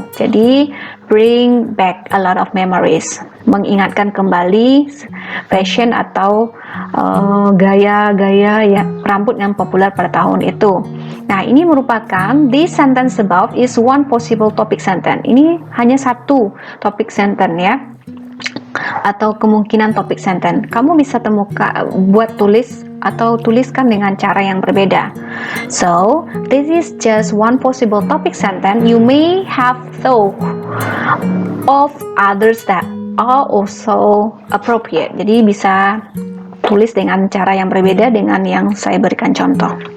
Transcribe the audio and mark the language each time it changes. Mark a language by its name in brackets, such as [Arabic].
[Indonesian] Jadi, [English] bring back a lot of memories, [Indonesian] mengingatkan kembali fashion atau gaya-gaya ya, rambut yang populer pada tahun itu. Nah, ini merupakan [English] this sentence above is one possible topic sentence. [Indonesian] Ini hanya satu topic sentence ya, atau kemungkinan topik sentence. Kamu bisa temukan buat tulis atau tuliskan dengan cara yang berbeda. [English] So, this is just one possible topic sentence. You may have thought of others that are also appropriate. [Indonesian] Jadi bisa tulis dengan cara yang berbeda dengan yang saya berikan contoh.